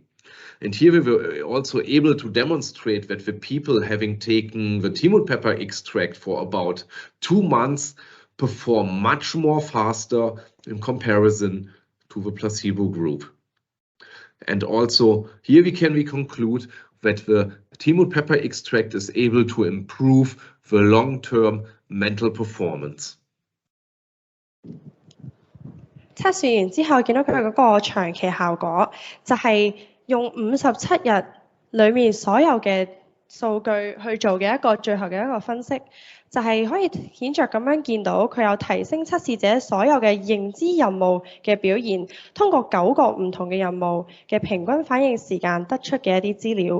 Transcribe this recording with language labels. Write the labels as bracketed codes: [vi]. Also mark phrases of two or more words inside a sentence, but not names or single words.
[en] And here we were also able to demonstrate that the people having taken the Timut pepper extract for about 2 months perform much more faster in comparison to the placebo group. And also here we can conclude that the Timut pepper extract is able to improve the long-term mental performance. [yue] 測試完之後，見到佢嗰個長期效果，就係用57日裡面所有嘅數據去做嘅最後嘅一個分析，就係可以顯著咁樣見到佢有提升測試者所有嘅認知任務嘅表現，通過9個唔同嘅任務嘅平均反應時間得出嘅一啲資料。